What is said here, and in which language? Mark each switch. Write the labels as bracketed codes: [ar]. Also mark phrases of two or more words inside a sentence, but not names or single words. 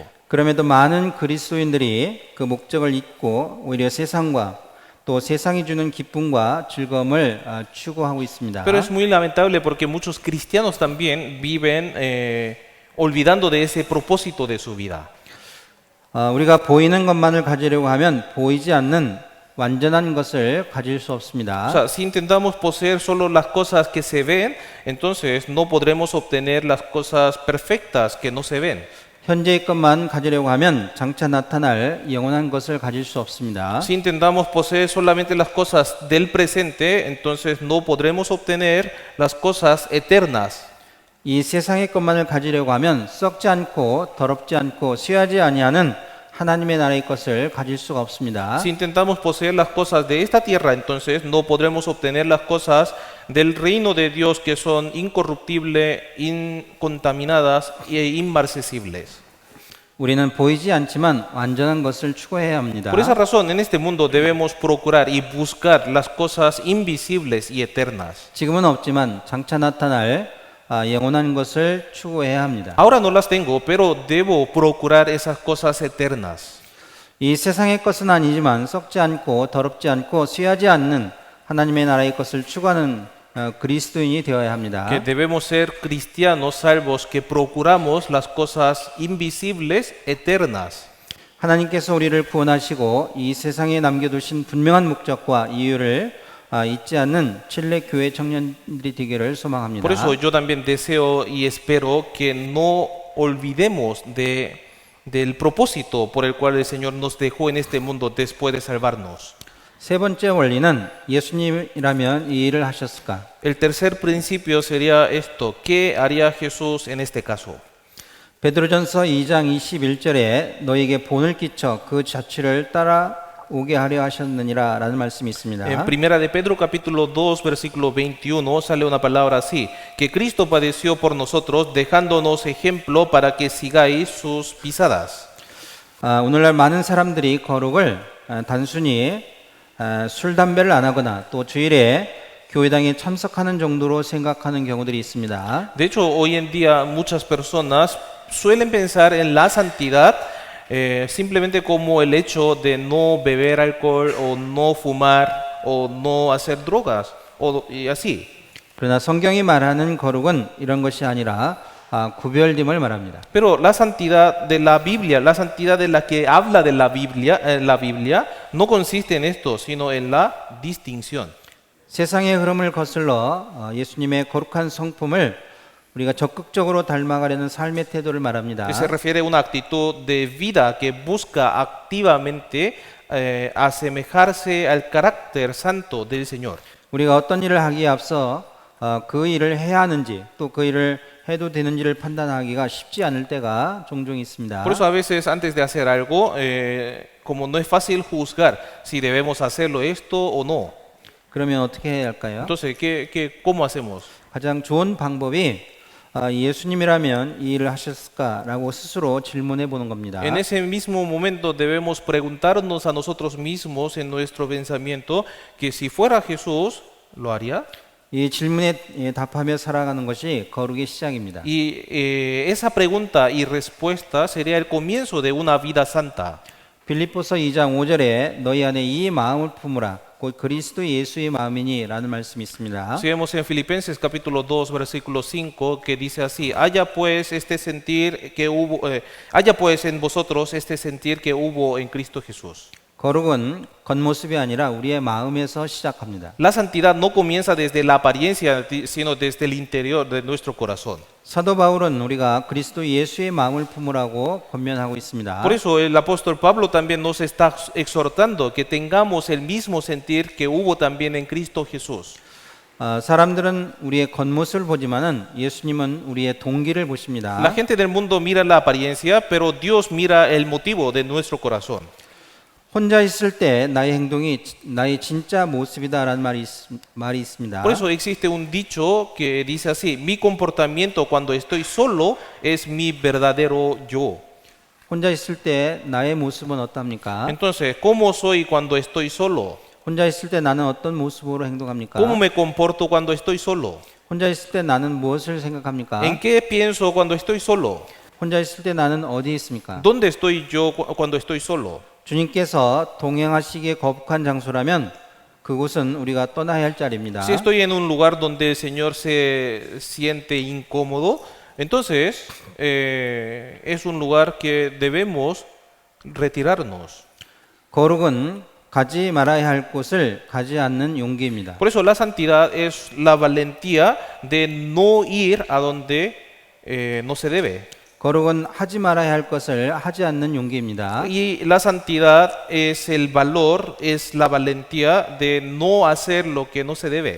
[ko] 그럼에도 많은 그리스도인들이 그 목적을 잊고 오히려 세상과 또 세상이 주는 기쁨과 즐거움을 추구하고 있습니다. [es] Pero es muy lamentable porque muchos cristianos también viven olvidando de ese propósito de su vida. [ko] 우리가 보이는 것만을 가지려고 하면 보이지 않는 완전한 것을 가질 수 없습니다. [es] O sea, si intentamos poseer solo las cosas que se ven, entonces no podremos obtener las cosas perfectas que no se ven. [ko] 현재의 것만 가지려고 하면 장차 나타날 영원한 것을 가질 수 없습니다. [es] Si intentamos poseer solamente las cosas del presente, entonces no podremos obtener las cosas eternas. [ko] 이 세상의 것만을 가지려고 하면 썩지 않고 더럽지 않고 쇠하지 아니하는 하나님의 나라의 것을 가질 수가 없습니다. [es] Si intentamos poseer las cosas de esta tierra, entonces no podremos obtener las cosas del reino de Dios que son incorruptibles, incontaminadas e inmarcesibles. [ko] 우리는 보이지 않지만 완전한 것을 추구해야 합니다. [es] Por esa razón, en este mundo debemos procurar y buscar las cosas invisibles y eternas. [ko] 지금은 없지만 장차 나타날 영원한 것을 추구해야 합니다. [es] Ahora no las tengo, pero debo procurar esas cosas eternas. [ko] 이 세상의 것은 아니지만 썩지 않고 더럽지 않고 쇠하지 않는 하나님의 나라의 것을 추구하는 그리스도인이 되어야 합니다. [es] Que debemos ser cristianos salvos que procuramos las cosas invisibles eternas. [ko] 하나님께서 우리를 구원하시고 이 세상에 남겨두신 분명한 목적과 이유를 잊지 않는 칠레 교회 청년들이 되기를 소망합니다. [es] Por eso yo también deseo y espero que no olvidemos del propósito por el cual el Señor nos dejó en este mundo después de salvarnos. [ko] 세 번째 원리는 예수님이라면 이 일을 하셨을까? [es] El tercer principio sería esto: ¿qué haría Jesús en este caso? [ko] 베드로전서 2장 21절에 너에게 본을 끼쳐 그 자취를 따라오게 하려 하셨느니라 라는 말씀이 있습니다. [es] En Primera de Pedro capítulo 2 versículo 21 sale una palabra así: que Cristo padeció por nosotros dejándonos ejemplo para que sigáis sus pisadas. [ko] 오늘날 많은 사람들이 거룩을 단순히 술, 담배를 안 하거나 또 주일에 교회당에 참석하는 정도로 생각하는 경우들이 있습니다. [es] De hecho, hoy en día muchas personas suelen pensar en la santidad simplemente como el hecho de no beber alcohol o no fumar o no hacer drogas y así. [ko] 그러나 성경이 말하는 거룩은 이런 것이 아니라 구별됨을 말합니다. [es] Pero la santidad de la Biblia, la santidad de la que habla de la Biblia no consiste en esto, sino en la distinción. [ko] 세상의 흐름을 거슬러 예수님의 거룩한 성품을 우리가 적극적으로 닮아가려는 삶의 태도를 말합니다. [es] Que se refiere a una actitud de vida que busca activamente asemejarse al carácter santo del Señor. [ko] 우리가 어떤 일을 하기에 앞서 그 일을 해야 하는지 또 그 일을 해도 되는지를 판단하기가 쉽지 않을 때가 종종 있습니다. [es] Por eso a veces antes de hacer algo, como no es fácil juzgar si debemos hacerlo esto o no. [ko] 그러면 어떻게 해야 할까요? [es] Entonces, ¿cómo hacemos? [ko] 가장 좋은 방법이 예수님이라면 이 일을 하셨을까라고 스스로 질문해 보는 겁니다. [es] En ese mismo momento debemos preguntarnos a nosotros mismos en nuestro pensamiento que si fuera Jesús, ¿lo haría? [ko] 이 질문에 답하며 살아가는 것이 거룩의 시작입니다. [es] Y esa pregunta y respuesta sería el comienzo de una vida santa. [ko] 빌립보서 2장 5절에 너희 안에 이 마음을 품으라 곧 그리스도 예수의 마음이니 라는 말씀이 있습니다. [es] Si vemos en Filipenses capítulo 2 versículo 5 que dice así: haya pues en vosotros este sentir que hubo en Cristo Jesús. [ko] 거룩은 겉모습이 아니라 우리의 마음에서 시작합니다. [es] La santidad no comienza desde la apariencia, sino desde el interior de nuestro corazón. [ko] 사도 바울은 우리가 그리스도 예수의 마음을 품으라고 권면하고 있습니다. [es] Por eso el apóstol Pablo también nos está exhortando que tengamos el mismo sentir que hubo también en Cristo Jesús. [ko] 사람들은 우리의 겉모습을 보지만은 예수님은 우리의 동기를 [es] La [ko] 보십니다. [es] gente del mundo mira la apariencia, pero Dios mira el motivo de nuestro corazón. [ko] 혼자 있을 때 나의 행동이 나의 진짜 모습이다라는 말이 있습니다. [es] Por eso existe un dicho que dice así: mi comportamiento cuando estoy solo es mi verdadero yo. [ko] 혼자 있을 때 나의 모습은 어떻습니까? [es] Entonces, ¿cómo soy cuando estoy solo? [ko] 혼자 있을 때 나는 어떤 모습으로 행동합니까? [es] ¿Cómo me comporto cuando estoy solo? [ko] 혼자 있을 때 나는 무엇을 생각합니까? [es] ¿En qué pienso cuando estoy solo? [ko] 혼자 있을 때 나는 어디 있습니까? [es] ¿Dónde estoy yo cuando estoy solo? [ko] 주님께서 동행하시기에 거북한 장소라면 그곳은 우리가 떠나야 할 자리입니다. [es] Si estoy en un lugar donde el Señor se siente incómodo, entonces es un lugar que debemos retirarnos. [ko] 거룩은 가지 말아야 할 곳을 가지 않는 용기입니다. [es] Por eso la santidad es la valentía de no ir a donde no se debe. [ko] 거룩은 하지 말아야 할 것을 하지 않는 용기입니다. [es] Y la santidad es el valor, es la valentía de no hacer lo que no se debe.